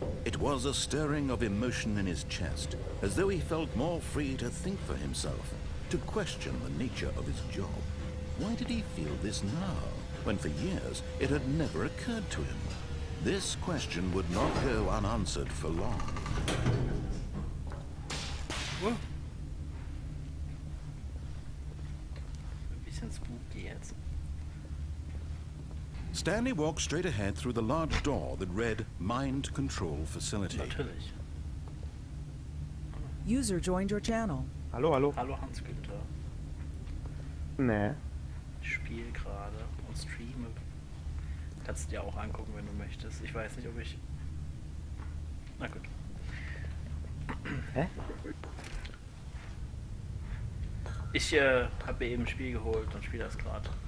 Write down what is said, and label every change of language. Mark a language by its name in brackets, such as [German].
[English] It was a stirring of emotion in his chest, as though he felt more free to think for himself, to question the nature of his job. Why did he feel this now, when for years it had never occurred to him? This question would not go unanswered for long. [German] Ein bisschen spooky jetzt. [English] Stanley walked straight ahead through the large door that read Mind Control Facility. [German] Natürlich. [English] User joined your channel. [German] Hallo, hallo. Hallo Hans-Günther. Nee. Ich spiele gerade und streame. Kannst du dir auch angucken, wenn du möchtest. Ich weiß nicht, ob ich... Na gut. Hä? Ich habe eben ein Spiel geholt und spiele das gerade.